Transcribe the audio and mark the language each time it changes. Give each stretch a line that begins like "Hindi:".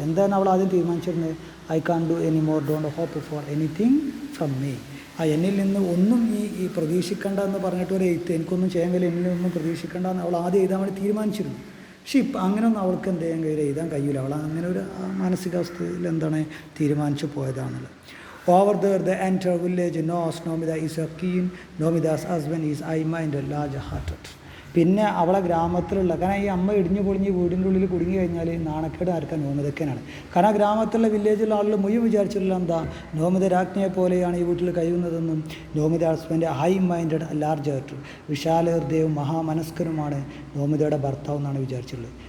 Malayalam: എന്താണ് അവൾ ആദ്യം തീരുമാനിച്ചിരുന്നത്,
English: I can do any more, don't hope for anything from me.
Malayalam: എന്നിൽ നിന്ന് ഒന്നും ഈ പ്രതീക്ഷിക്കേണ്ട എന്ന് പറഞ്ഞിട്ട് ഒരു എഴുത്ത്, എനിക്കൊന്നും ചെയ്യാൻ കഴിയില്ല, എന്നിൽ നിന്നും പ്രതീക്ഷിക്കേണ്ട എന്ന് അവൾ ആദ്യം എഴുതാൻ വേണ്ടി തീരുമാനിച്ചിരുന്നു. പക്ഷേ ഇപ്പം അങ്ങനെയൊന്നും അവൾക്ക് എന്ത് ചെയ്യാൻ കഴിയില്ല, എഴുതാൻ കഴിയില്ല. അവൾ അങ്ങനെ ഒരു മാനസികാവസ്ഥയിൽ എന്താണ് തീരുമാനിച്ചു പോയതാണല്ലോ.
English: Over there, the entire village knows Nomida is a keen. Nomida's husband is high-minded, large-hearted.
Malayalam: പിന്നെ അവളെ ഗ്രാമത്തിലുള്ള, കാരണം ഈ അമ്മ ഇടിഞ്ഞു പൊളിഞ്ഞ് വീടിൻ്റെ ഉള്ളിൽ കുടുങ്ങി കഴിഞ്ഞാൽ നാണക്കേട് ആർക്കാൻ നോമിതക്കനാണ്. കാരണം ആ ഗ്രാമത്തിലുള്ള വില്ലേജിലുള്ള ആളുകൾ മുഴുവൻ വിചാരിച്ചിട്ടുള്ള എന്താ, നോമിത രാജ്ഞിയെ പോലെയാണ് ഈ വീട്ടിൽ കഴിയുന്നതെന്നും Nomita husband
English: high minded large
Malayalam: ആയിട്ട് വിശാല ഹൃദയവും മഹാമനസ്കനുമാണ് നോമിതയുടെ ഭർത്താവ് എന്നാണ് വിചാരിച്ചിട്ടുള്ളത്.